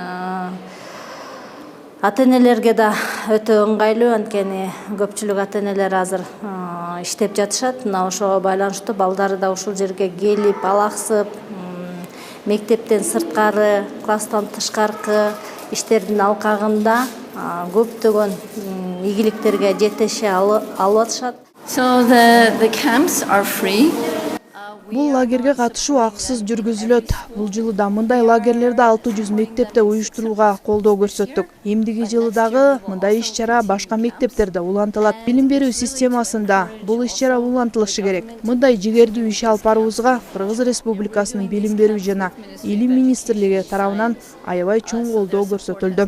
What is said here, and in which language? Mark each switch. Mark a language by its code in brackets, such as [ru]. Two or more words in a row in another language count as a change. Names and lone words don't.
[ky] Ата-энелерге да өтө ыңгайлуу, анткени көпчүлүк ата-энелер азыр иштеп жатышат. Мына ошого байланыштуу балдары да ушул жерге келип, алаксып, мектептен сырткары, класстан тышкаркы иштердин алкагында көптөгөн ийгиликтерге жетеше алып атышат. [en] So the camps are free. [ky] Бул лагерге катышуу акысыз жүргүзүлөт. Бул жылы да мындай лагерлерди 600 мектепте уюштурууга колдоо көрсөттүк. Эмдиги жылы дагы мындай иш-чара башка мектептерде улантылат. Билим берүү системасында бул иш-чара улантылышы керек. Мындай жигердүү иш алып баруубузга Кыргыз Республикасынын билим берүү жана илим министрлиги тарабынан аябай чоң колдоо көрсөтүлдү.